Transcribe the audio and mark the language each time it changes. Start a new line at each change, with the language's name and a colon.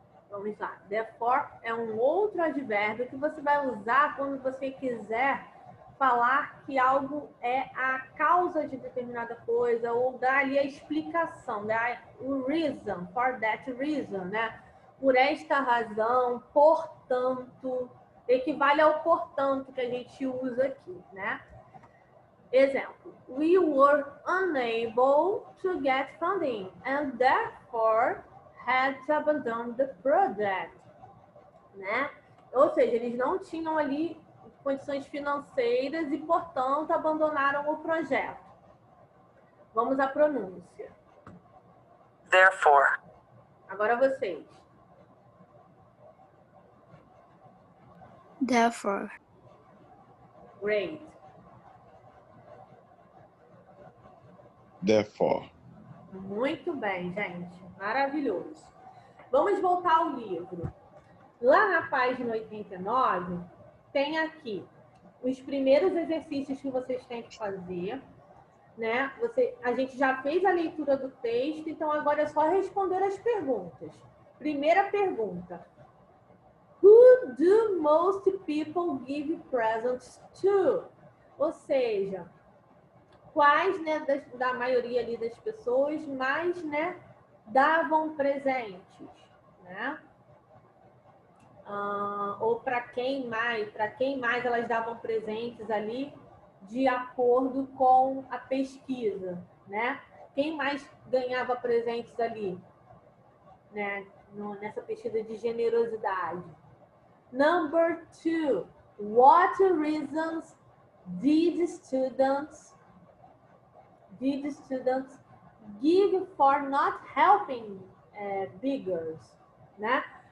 Portuguese: Vamos lá. Therefore é um outro advérbio que você vai usar quando você quiser falar que algo é a causa de determinada coisa ou dar ali a explicação, dar o reason,
English: for that reason,
Portuguese: né? Por esta razão, portanto, equivale ao portanto que a gente usa aqui, né? Exemplo.
English: We were unable to get funding and therefore had to abandon the project, né?
Portuguese: Ou seja, eles não tinham ali condições financeiras e, portanto, abandonaram o projeto. Vamos à pronúncia.
English: Therefore.
Portuguese: Agora vocês.
English: Therefore. Great. Therefore.
Portuguese: Muito bem, gente. Maravilhoso. Vamos voltar ao livro. Lá na página 89, tem aqui os primeiros exercícios que vocês têm que fazer, né? A gente já fez a leitura do texto, então agora é só responder as perguntas. Primeira pergunta.
English: Who do most people give presents to?
Portuguese: Ou seja, quais, né, da maioria ali das pessoas mais, né, davam presentes, né? Ou para quem mais elas davam presentes ali de acordo com a pesquisa, né? Quem mais ganhava presentes ali, né? Nessa pesquisa de generosidade.
English: Number 2, what reasons did students give for not helping beggars, né?